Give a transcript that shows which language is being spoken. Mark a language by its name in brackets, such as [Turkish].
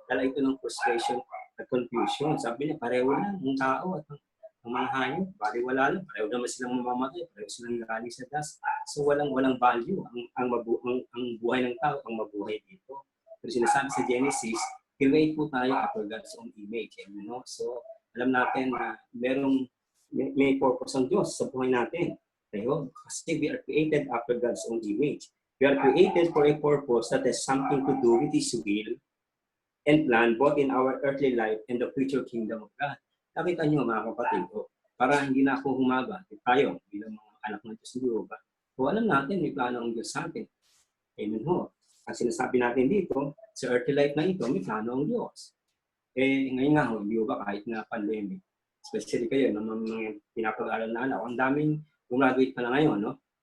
[Filipino] Dala ito ng frustration at confusion. Sabi niya, pareho lang ang tao at ang mga hayop. Baliwala lang. Pareho naman silang mamamatay. Pareho silang galing sa dust. So walang value. Ang buhay ng tao, ang mabuhay dito. Pero sinasabi sa Genesis, create po tayo [English] after God's own image. [Filipino] So alam natin na may purpose ang Diyos sa buhay natin. [English] Kasi we are created after God's own image. We are created for a purpose that has something to do with His will and plan both in our earthly life and the future kingdom of God. [Filipino] Nakita niyo mga kapatid, para hindi na ako humaga, tayo bilang mga anak ng Diyos ng Jehovah. Alam natin, may plano ang Diyos sa atin. Amen ho. Ang sinasabi natin dito, sa earthly life na ito, may plano ang Diyos. Ngayon nga ho, hindi ba kahit na pandemic, especially kayo, ng mga pinapag-aaral na anak, ang daming graduate pa na ngayon, no?